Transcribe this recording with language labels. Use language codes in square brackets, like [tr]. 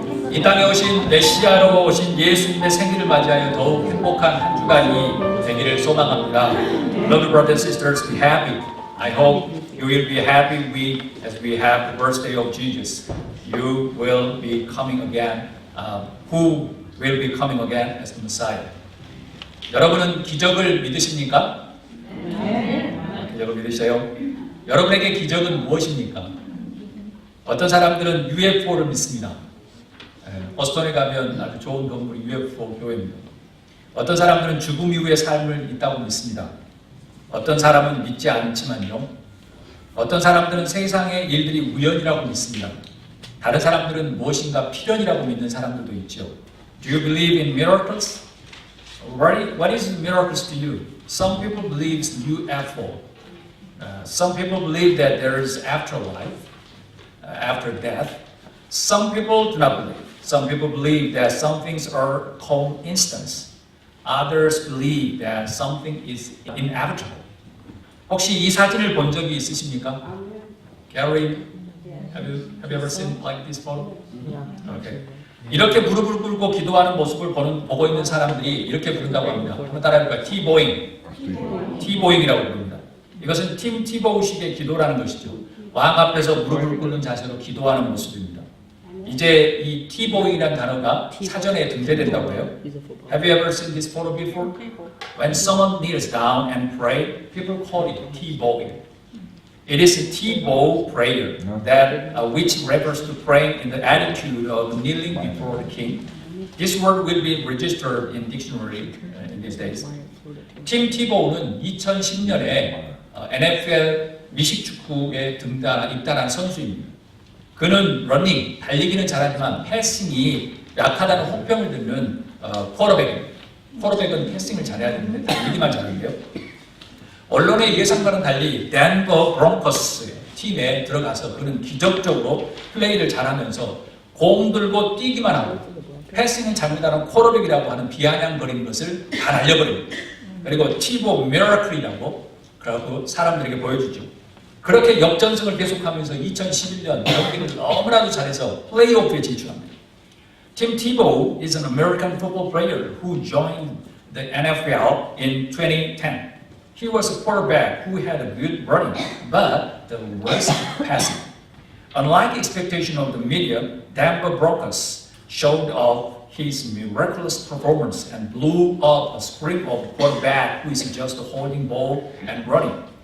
[ko] 이 땅에 오신 메시아로 오신 예수님의 생일을 맞이하여 더욱 행복한 한 주간이 되기를 소망합니다. [en] Beloved brothers and sisters, be happy. I hope you will be happy as we have the birthday of Jesus. You will be coming again. Who will be coming again as the Messiah? [ko] 여러분은 기적을 믿으십니까? 기적을 믿으세요? 여러분에게 기적은 무엇입니까? 어떤 사람들은 UFO를 믿습니다. 보스턴에 가면 아주 좋은 건물이 UFO 교회입니다. 어떤 사람들은 죽음 이후의 삶을 있다고 믿습니다. 어떤 사람은 믿지 않지만요. 어떤 사람들은 세상의 일들이 우연이라고 믿습니다. 다른 사람들은 무엇인가 필연이라고 믿는 사람들도 있죠. [en] Do you believe in miracles? What is miracles to you? Some people believe UFO. Some people believe that there is afterlife, after death. Some people do not believe. Some people believe that some things are coincidence. Others believe that something is inevitable. [ko] 혹시 이 사진을 본 적이 있으십니까? [en] Gary, have you ever seen like this photo? Okay. [ko] 이렇게 무릎을 꿇고 기도하는 모습을 보고 있는 사람들이 이렇게 부른다고 합니다. 한번 따라해볼까요? T-Boing이라고 부릅니다. 이것은 팀 티보우식의 기도라는 것이죠. 왕 앞에서 무릎을 꿇는 자세로 기도하는 모습입니다. 이제 이 T-Boing이라는 단어가 사전에 등재된다고 해요. [en] Have you ever seen this photo before? When someone kneels down and pray, people call it T-Bowing. It is a T-bow prayer that which refers to praying in the attitude of kneeling before the king. This word will be registered in dictionary in these days. [ko] 팀 티보우는 2010년에 NFL 미식축구에 입단한 선수입니다. 그는 러닝, 달리기는 잘하지만 패싱이 약하다는 혹평을 듣는 쿼터백입니다. 쿼터백은 패싱을 잘해야 되는데 달리기만 잘하는데요. 언론의 예상과는 달리 덴버 브론커스 팀에 들어가서 그는 기적적으로 플레이를 잘하면서 공 들고 뛰기만 하고 패싱은 잘못하는 쿼터백이라고 하는 비아냥거리는 것을 다 날려버립니다. 그리고 티보 미라클이라고 그러고 사람들에게 보여주죠. 그렇게 역전승을 계속하면서 2011년 경기를 너무나도 잘해서 플레이오프에 진출합니다. [en] Tim Tebow is an American football player who joined the NFL in 2010. He was a quarterback who had a good running, but the worst passing. Unlike expectation of the media, Denver Broncos showed off his miraculous performance and blew up a string of quarterback who is just holding ball and running.